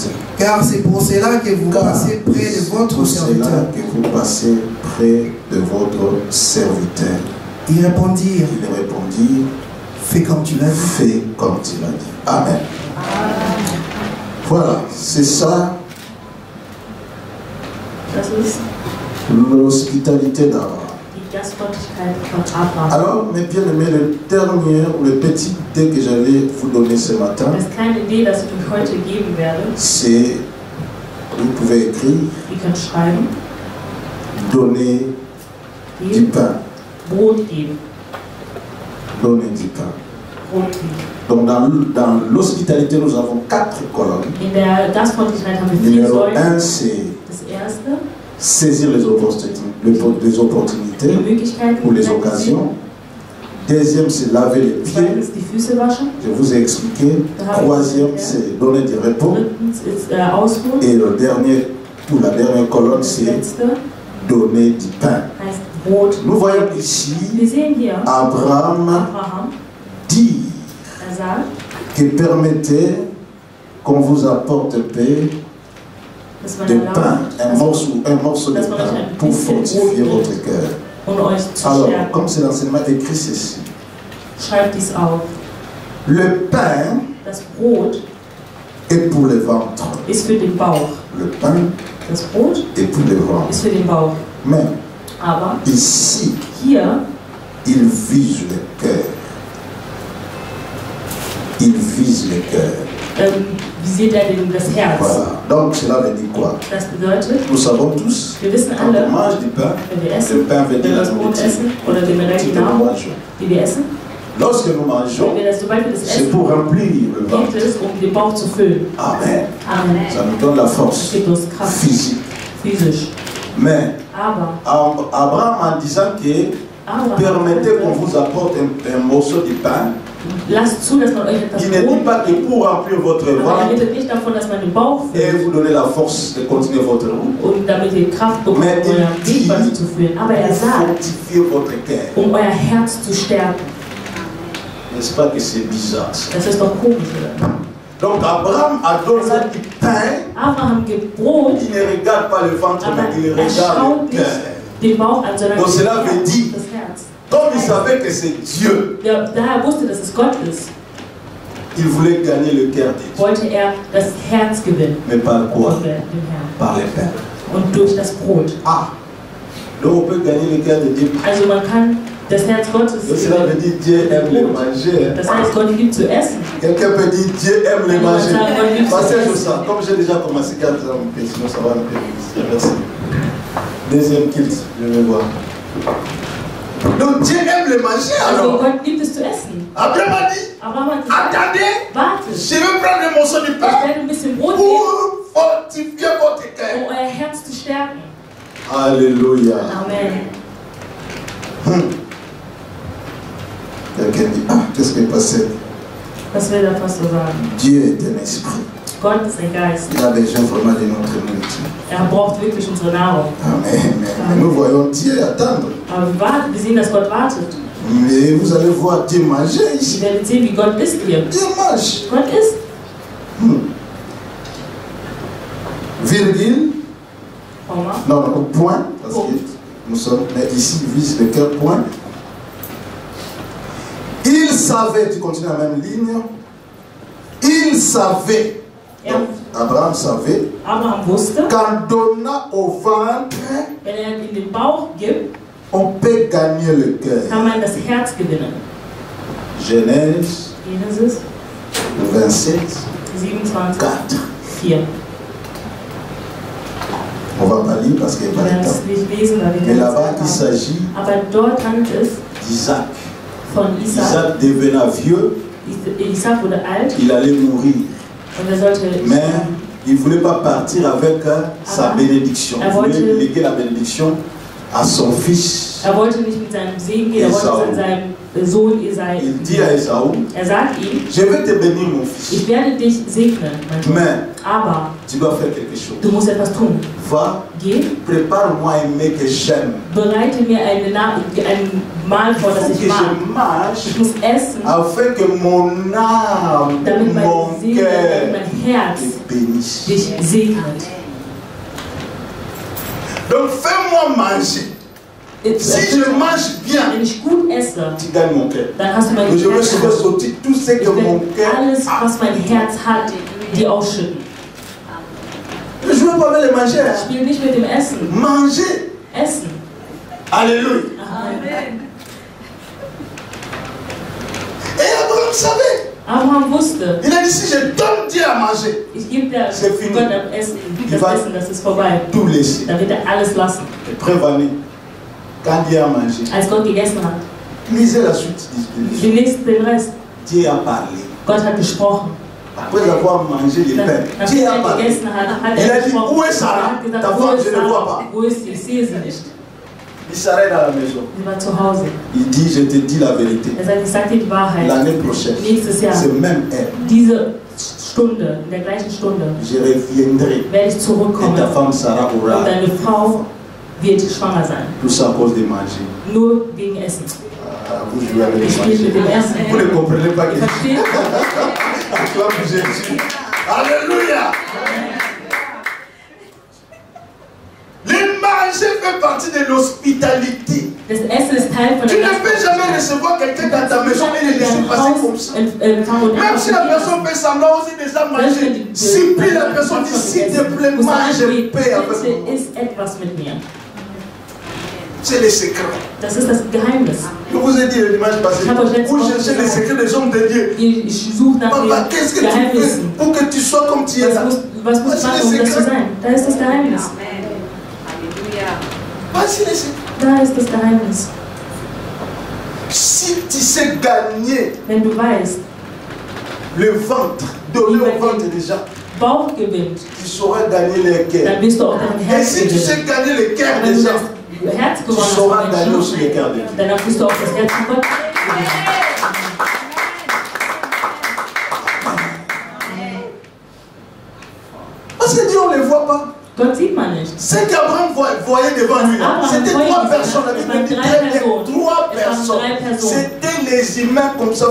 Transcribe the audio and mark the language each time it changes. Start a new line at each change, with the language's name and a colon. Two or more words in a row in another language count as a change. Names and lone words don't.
French: Car c'est pour cela que vous passez près de votre serviteur. Que vous passez près de votre serviteur. Ils répondirent. Ils répondirent. Fais comme tu l'as dit. Fais comme tu l'as dit. Amen. Voilà, c'est ça.
German: Das ist
French: l'hospitalité d'Abraham.
German: die Gastfreundlichkeit von Abraham.
French: Alors, mes bien-aimés, le dernier ou le petit idée que j'allais vous donner ce matin,
German: Das kleine Idee, das ich euch heute geben werde,
French: c'est, vous pouvez écrire,
German: ihr könnt schreiben,
French: donner du pain.
German: Brot geben.
French: Donner du pain.
German: Brot geben.
French: Donc, dans l'hospitalité, nous avons 4 colonnes.
German: In der Gastfreundlichkeit haben wir 4
French: Numéro
German: Säulen.
French: 1, c'est
German: Das erste,
French: saisir les opportunités ou les occasions. Deuxième, c'est laver les pieds.
German: zweitens die Füße waschen.
French: Je vous ai expliqué. Troisième, c'est donner du repos.
German: Drittens ist Ausruhen.
French: Et le dernier, ou la dernière colonne,
German: Das
French: c'est
German: letzte
French: donner du pain.
German: heißt Brot.
French: Nous voyons ici
German: Wir sehen hier Abraham Abraham,
French: dire
German: sagt,
French: que permettez qu'on vous apporte paix
German: dass man
French: de pain,
German: erlaubt,
French: un morceau de pain pour fortifier votre cœur.
German: und euch zu
French: Alors,
German: stärken.
French: comme c'est l'enseignement écrit ceci,
German: Schreibt dies auf.
French: le pain
German: Das Brot
French: est pour le ventre.
German: ist für den Bauch.
French: Le pain
German: Das Brot
French: est pour le ventre.
German: ist für den Bauch.
French: Mais
German: Aber
French: ici,
German: hier,
French: il vise le cœur. Il vise le cœur.
German: visiert er das Herz.
French: Voilà. Donc cela veut dire quoi?
German: Das bedeutet,
French: Nous savons tous,
German: wir wissen
French: quand
German: alle,
French: on mange du pain,
German: wenn wir
French: le
German: essen,
French: pain veut
German: wenn
French: dire
German: wir
French: la
German: das Brot
French: nourriture.
German: essen oder generell die
French: Que nous
German: Nahrung,
French: mangeons.
German: die wir essen,
French: Lorsque nous mangeons,
German: sobald wir das
French: c'est
German: essen,
French: pour remplir le ventre.
German: geht es, um den Bauch zu füllen.
French: Amen.
German: Amen.
French: Ça nous donne la
German: Das
French: force
German: gibt uns Kraft,
French: physique.
German: physisch.
French: Mais
German: Aber
French: Abraham en disant que
German: Abraham
French: permettez qu'on vous apporte un morceau de pain,
German: lasst zu, dass man euch etwas
French: il ne dit
German: Brot
French: pas que pour remplir votre
German: aber er
French: ventre
German: redet nicht davon, dass man den Bauch
French: et
German: füllt,
French: vous donner la force de continuer votre route,
German: um damit ihr Kraft bekommt,
French: Mais il
German: euer
French: dit,
German: Weg weiterzufüllen. Aber er
French: pour
German: sagt,
French: fortifier votre cœur.
German: um euer Herz zu stärken.
French: N'est-ce pas que c'est bizarre ça?
German: Das ist doch komisch, oder?
French: Donc Abraham a donné du pain,
German: Abraham gibt Brot,
French: il ne regarde pas le ventre,
German: aber
French: mais il
German: er
French: regarde
German: schaut
French: le
German: nicht
French: cœur.
German: den Bauch an, sondern
French: Donc cela veut dire,
German: das Herz.
French: comme il savait que c'est Dieu,
German: Daher wusste, dass es Gott ist,
French: il voulait gagner le cœur de Dieu.
German: wollte er das Herz gewinnen
French: Mais par quoi?
German: von dem Herrn.
French: Par le pain.
German: Und durch das Brot.
French: Ah, donc on peut gagner le cœur de Dieu.
German: Also man kann das Herz Gottes
French: Donc cela veut dire Dieu aime le manger.
German: Das heißt, Gott liebt zu essen.
French: Quelqu'un peut dire Dieu aime le manger.
German: Gott
French: Parce que
German: liebt
French: je
German: zu
French: sens,
German: essen.
French: comme j'ai déjà commencé 4 ans, sinon ça va un peu vite. Merci. Deuxième kilt, je vais voir. Donc Dieu aime le manger
German: Also
French: alors.
German: Gott liebt es zu essen.
French: Abraham a dit,
German: Abraham hat gesagt,
French: attendez,
German: wartet,
French: je vais prendre un morceau de
German: ich
French: pain
German: werde ein bisschen Brot geben,
French: pour fortifier votre cœur.
German: um euer Herz zu stärken.
French: Alléluia.
German: Amen.
French: Quelqu'un dit, ah, qu'est-ce qui est passé?
German: Was will der Pastor sagen?
French: Dieu est un esprit.
German: Gott ist ein Geist.
French: Il a besoin vraiment de notre nourriture.
German: Er braucht wirklich unsere Nahrung.
French: Amen. Mais nous voyons Dieu attendre.
German: Aber wir sehen, dass Gott wartet.
French: Mais vous allez voir Dieu manger
German: Ihr
French: ici.
German: werdet sehen, wie Gott isst hier.
French: Dieu mange.
German: Gott isst.
French: Virgule.
German: Komma.
French: Non, non, point. Parce que nous sommes. Mais ici, il vise le cœur, point. Il savait, tu continues la même ligne. Il savait. Donc, Abraham savait.
German: Abraham wusste,
French: Qu'en donnant au ventre,
German: wenn er in den Bauch gibt,
French: on peut gagner le cœur.
German: kann man das Herz gewinnen.
French: Genèse
German: Genesis
French: 27,
German: 27,
French: 4.
German: 4.
French: On va pas lire parce qu'il n'y a
German: Wir
French: pas
German: werden
French: de temps.
German: es nicht lesen, weil wir
French: Mais
German: keine
French: là-bas,
German: Zeit
French: il
German: haben.
French: s'agit
German: Aber dort handelt es
French: d'Isaac.
German: von Isaac.
French: Isaac devenant vieux,
German: Isaac wurde alt
French: il allait mourir.
German: und er sollte
French: Mais il ne voulait pas partir avec sa bénédiction. Il voulait léguer la bénédiction à son fils.
German: Er wollte nicht mit seinem Segen gehen, er wollte es an seinem Sohn Isai.
French: Il dit à Esaü,
German: Er sagt ihm,
French: je vais te bénir mon fils,
German: ich werde dich segnen, mein Sohn.
French: mais
German: Aber
French: tu dois faire quelque chose.
German: du musst etwas tun.
French: Va,
German: Geh,
French: prépare-moi un mec que j'aime.
German: bereite mir ein Mahl vor, das
French: Il faut
German: ich
French: que
German: mag.
French: je mange
German: Ich muss essen,
French: afin que mon âme,
German: damit
French: mon
German: meine Seele, damit
French: cœur
German: mein Herz
French: te bénisse.
German: dich segnet.
French: Donc fais-moi manger. Si je mange bien,
German: Wenn ich gut esse,
French: tu gagnes mon cœur.
German: dann hast du mein
French: Je veux
German: Herz.
French: sortir tout ce
German: Ich
French: que mon
German: will
French: cœur
German: alles,
French: a.
German: was mein Herz hat, dir ausschütten.
French: jouez pas avec le manger.
German: Spielt nicht mit dem Essen.
French: Manger.
German: Essen.
French: Alléluia.
German: Amen.
French: Et Abraham savait.
German: Abraham wusste.
French: Il a dit, si je donne Dieu à manger,
German: Ich gebe dir
French: c'est fini.
German: Gott das Essen, das ist vorbei.
French: Tout laisser.
German: Dann wird alles lassen.
French: Et prévenez. Quand Dieu a mangé.
German: Als Gott gegessen hat.
French: Lisez la suite.
German: Wir lesen den Rest.
French: Dieu a parlé.
German: Gott hat gesprochen.
French: Après avoir mangé les pains, Dieu a parlé. Il a dit, où est Sarah? Ta femme, je ne vois pas.
German: Wo ist sie? Ich sehe sie nicht.
French: Il s'arrête à la maison.
German: Sie war zu Hause.
French: Il dit, je te dis la vérité.
German: Er sagt, ich sage dir die Wahrheit.
French: L'année prochaine,
German: Nächstes Jahr,
French: c'est même elle.
German: diese Stunde, in der gleichen Stunde,
French: Je reviendrai.
German: werde ich
French: Et
German: zurückkommen.
French: ta femme Sarah
German: Und
French: aura.
German: deine Frau wird schwanger sein.
French: Tout ça à cause de manger.
German: Nur wegen Essen.
French: Ah, vous jouez avec
German: Ich
French: le
German: spiele mit dem
French: manger.
German: Essen.
French: Vous ne comprenez pas que
German: Versteht?
French: acclame Jésus. Alléluia. Le manger fait partie de l'hospitalité.
German: Das Essen ist Teil von
French: Tu
German: der
French: ne peux jamais recevoir quelqu'un dans ta maison et le laisser passer comme ça. Même si la personne fait semblant aussi déjà manger, supplie la personne dit s'il te plaît, mange, paix avec moi.
German: Ist etwas mit mir.
French: C'est le secret.
German: Das ist das Geheimnis.
French: Je vous ai dit le dimanche passé, où chercher les secrets des hommes de Dieu.
German: Ich suche nach
French: Papa,
German: den
French: qu'est-ce que tu fais
German: Geheimnissen.
French: pour que tu sois comme tu es là?
German: Was muss ich machen, um das zu sein? Da ist das Geheimnis.
French: Voici les secrets.
German: Da ist das Geheimnis.
French: Si tu sais gagner
German: Wenn du weißt,
French: le ventre, donner au ventre déjà,
German: Bauch gewinnt,
French: tu sauras gagner les cœurs.
German: dann wirst du auch dein
French: Et
German: Herz
French: si tu
German: gewinnen.
French: sais gagner les cœurs
German: Wenn du
French: déjà,
German: das Herz
French: tu
German: gewonnen hast
French: sauras
German: von
French: gagner aussi
German: Menschen,
French: les cœurs de Dieu.
German: dann wirst du auch das Herz von Gott gewinnen.
French: Parce que Dieu, on ne les voit pas.
German: Gott sieht man nicht.
French: Ce qu'Abraham voyait devant lui, c'était trois personnes. La Bible dit trois personnes. C'était les humains comme ça,